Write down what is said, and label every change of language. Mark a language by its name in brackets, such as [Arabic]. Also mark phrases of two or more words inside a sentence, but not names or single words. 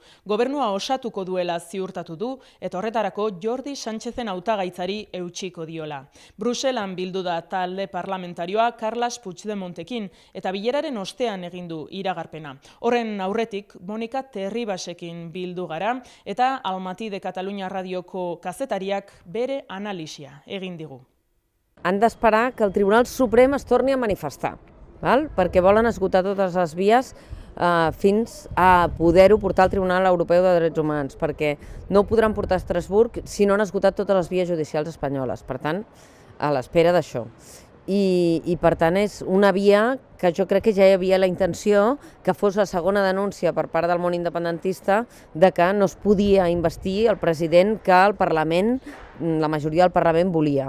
[Basque] Gobernua osatuko duela ziurtatu du eta horretarako Jordi Sánchezen hautagaitzari eutsiko diola. Bruselan bildu da talde parlamentarioa Carles Puigdemontekin eta bileraren ostean egin du iragarpena. Horren aurretik Monika Terribasekin bildu gara eta Al Matí de Catalunya radioko kazetariak bere analisia egin digu. [Catalan] Han d'esperar que el Tribunal Suprem es torni a manifestar, perquè volen esgotar totes les vies fins a poder-ho portar al Tribunal Europeu de Drets Humans, perquè no ho podran portar a Estrasburg si no han esgotat totes les vies judicials espanyoles. Per tant, a l'espera d'això. I per tant és una via que jo crec que ja hi havia la intenció que fos la segona denúncia per part del món independentista de que no es podia investir el president que el Parlament, la majoria del Parlament volia.